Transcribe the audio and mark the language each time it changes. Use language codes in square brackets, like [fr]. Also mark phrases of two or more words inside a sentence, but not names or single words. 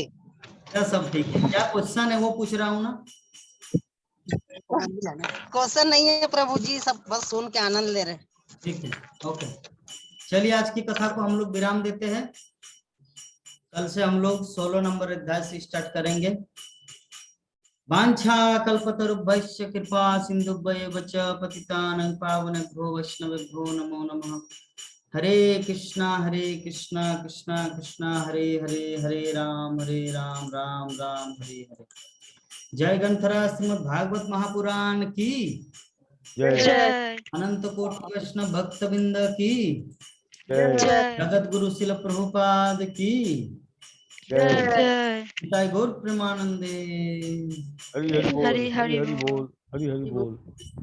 [hi] क्या सब ठीक है? क्या क्वेश्चन है वो पूछ रहा हूँ ना। क्वेश्चन नहीं है प्रभु जी, सब बस सुन के आनंद ले रहे हैं। ठीक है, ओके। चलिए आज की कथा को हम लोग विराम देते हैं। कल से हम लोग 16 नंबर अध्याय से स्टार्ट करेंगे। [sa] वांछा कल्पतरुभ्यश्च कृपा सिन्धुभ्येव च पतितानां पावनेभ्यो वैष्णवेभ्यो नमो नमः। हरे कृष्णा कृष्णा कृष्णा हरे हरे, हरे राम राम राम हरे हरे। [hi] जय ग्रंथरा श्रीमद् भागवत महापुराण की जय। जय अनंत कोटि वैष्णव भक्तवृंद की जय। जय जगत गुरु शिल प्रभुपाद की जय। जय जय गौर प्रेमानंदे। हरि हरि बोल, हरि हरि हरि हरि बोल। बोल, हरि हरि बोल।